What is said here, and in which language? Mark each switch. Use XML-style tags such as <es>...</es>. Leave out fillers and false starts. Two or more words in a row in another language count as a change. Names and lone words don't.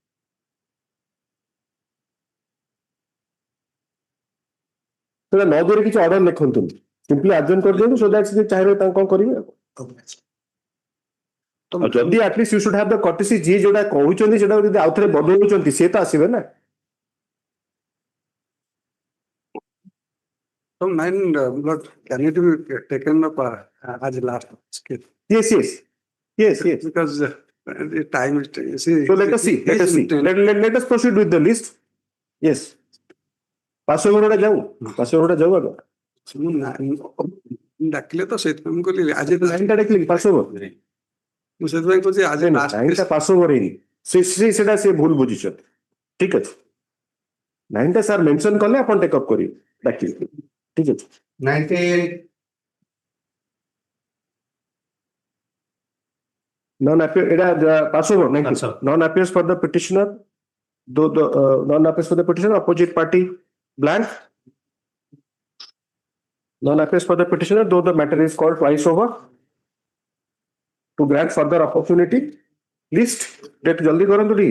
<or>ସେଟା 9/2 ରେ କିଛି ଅର୍ଡର ଲେଖନ୍ତୁନି</or> <en>simply adjourn</en> <or>କରିଦିଅନ୍ତୁ</or> <en>so that</en> <or>ସେ ଚାହିଁବେ ତାଙ୍କୁ କଣ କରିବେ ଆଉ ଯଦି</or> <en>at least you should have the courtesy</en> <or>ଯିଏ ଯୋଉଟା କହୁଛନ୍ତି ସେଟା ଯଦି ଆଉ ଥରେ ବଦଳଉଛନ୍ତି ସେ ତ ଆସିବେ ନା</or> <en>So nine, but can it be taken up as last skip? Yes. Because the time is. See, so let us see. Let us proceed with the list. Yes.</en> <or>ପାସଓଭର ଯାଉ ଆଗ ଡାକିଲେ ତ ସେଇଥିପାଇଁ ମୁଁ କହିଲି ଆଜି ଲାଇନଟା ଡାକିଲି ପାସଓଭର ମୁଁ ସେଥିପାଇଁ କହୁଛି ଆଜି ଲାଇନଟା ପାସଓଭର ହେଇନି ସେଟା ସେ ଭୁଲ ବୁଝିଛନ୍ତି ଠିକ ଅଛି ଲାଇନଟା ସାର୍ ମେନସନ କଲେ ଆପଣ</or> <en>take up</en> <or>କରିବେ ଡାକିଲେ ଠିକ ଅଛି 98</or> <en>passover non appears for the petitioner though the non appears for the petitioner opposite party blank non appears for the petitioner though the matter is called twice over to grant further opportunity list date</en> <or>ଜଲ୍ଦି କରନ୍ତୁ ଦି</or>